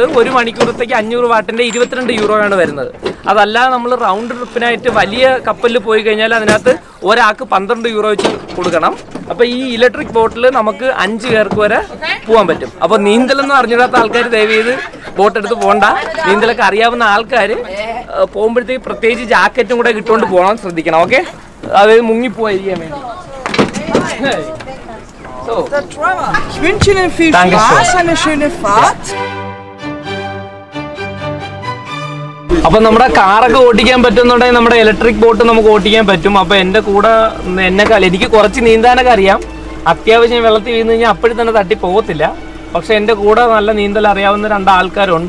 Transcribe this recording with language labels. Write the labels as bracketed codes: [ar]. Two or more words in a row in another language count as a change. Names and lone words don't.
[ml] 1 മണിക്കൂറത്തേക്ക് 500 വാട്ടിൻ്റെ 22 യൂറോയാണ് വരുന്നത്. അതല്ലാതെ നമ്മൾ [en] round trip [ml] വലിയ കപ്പലിൽ പോയി കഴിഞ്ഞാൽ അതിനകത്ത് ഒരാൾക്ക് 12 യൂറോ വെച്ച് കൊടുക്കണം. അപ്പോൾ ഈ [en] electric boat [ml] നമുക്ക് 5 പേർക്ക് വരെ പോകാൻ പറ്റും. അപ്പോൾ നീന്തലെന്ന് അറിഞ്ഞിടാത്ത ആൾക്കാർ ദയവ് ചെയ്ത് ബോട്ട് എടുത്ത് പോകണ്ട. നീന്തലൊക്കെ അറിയാവുന്ന ആൾക്കാർ പോകുമ്പോഴത്തേക്ക് പ്രത്യേകിച്ച് ജാക്കറ്റും കൂടെ ഇട്ടുകൊണ്ട് പോകാൻ ശ്രദ്ധിക്കണം. ഓക്കെ, അതായത് മുങ്ങിപ്പോയിരിക്കാൻ വേണ്ടി. [de] Ich wünsche Ihnen viel Spaß, eine schöne Fahrt. [ml] അപ്പോൾ നമ്മുടെ കാറൊക്കെ ഓടിക്കാൻ പറ്റുന്നുണ്ടെങ്കിൽ നമ്മുടെ [en] electric boat [ml] നമുക്ക് ഓടിക്കാൻ പറ്റും. അപ്പോൾ എൻ്റെ കൂടെ എനിക്ക് കുറച്ച് നീന്താനൊക്കെ അറിയാം. അത്യാവശ്യം വെള്ളത്തിൽ വീണ് കഴിഞ്ഞാൽ അപ്പോഴും തന്നെ തട്ടി പോകത്തില്ല. പക്ഷെ എൻ്റെ കൂടെ നല്ല നീന്തൽ അറിയാവുന്ന 2 ആൾക്കാരുണ്ട്.